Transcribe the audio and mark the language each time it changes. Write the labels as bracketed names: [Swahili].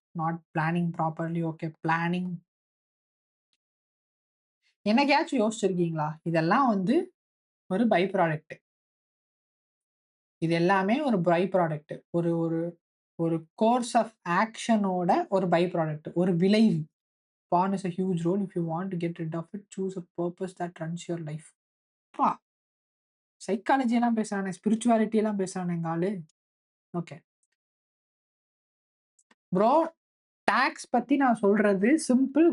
[English] Not planning properly. Okay planning. [Tamil] என்னைக்காச்சும் யோசிச்சிருக்கீங்களா? இதெல்லாம் வந்து ஒரு பை ப்ராடக்ட். இது எல்லாமே ஒரு பை ப்ராடக்ட். ஒரு ஒரு ஒரு கோர்ஸ் ஆஃப் ஆக்ஷனோட ஒரு பை ப்ராடக்ட், ஒரு விளைவு. [English] பான் இஸ் a huge role. If you want to get rid of it, choose a purpose that runs your life. [Tamil] Psychology எல்லாம் பேசுறானே, ஸ்பிரிச்சுவாலிட்டி எல்லாம் பேசுறானே எங்க ஆளு. ஓகே ப்ரோ, டாக்ஸ் பத்தி நான் சொல்றது சிம்பிள்.